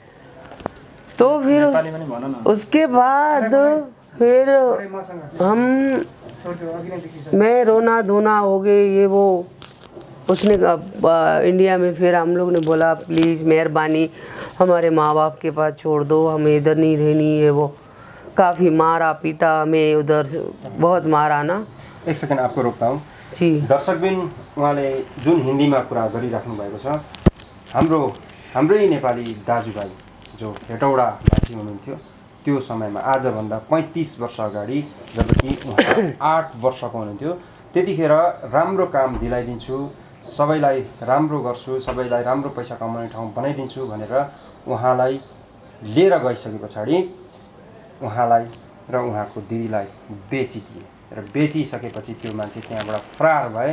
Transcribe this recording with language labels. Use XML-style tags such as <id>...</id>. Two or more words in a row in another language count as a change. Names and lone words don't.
<hi>तो फिर उसके बाद फिर मैं रोना धोना हो गए, ये वो। उसने इंडिया में फिर हम लोग ने बोला प्लीज़ मेहरबानी हमारे माँ बाप के पास छोड़ दो, हमें इधर नहीं रहनी है। वो काफ़ी मारा पीटा हमें, उधर से बहुत मारा ना। एक सेकेन्ड आपको रोक्ता हूँ जी।</hi> <ne>दर्शकबिन, उहाँले जुन हिन्दीमा कुरा गरिराख्नु भएको छ, हाम्रै नेपाली दाजुभाइ जो हेटौडावासी हुनुहुन्थ्यो, त्यो समयमा आजभन्दा 35 वर्ष अगाडि जबकि उहाँ 8 वर्षको हुनुहुन्थ्यो, त्यतिखेर राम्रो काम दिलाइदिन्छु, सबैलाई राम्रो गर्छु, सबैलाई राम्रो पैसा कमाउने ठाउँ बनाइदिन्छु भनेर उहाँलाई लिएर गइसके पछाडि उहाँलाई र उहाँको दिदीलाई बेचिदिए र बेचिसकेपछि त्यो मान्छे त्यहाँबाट फरार भए।</ne>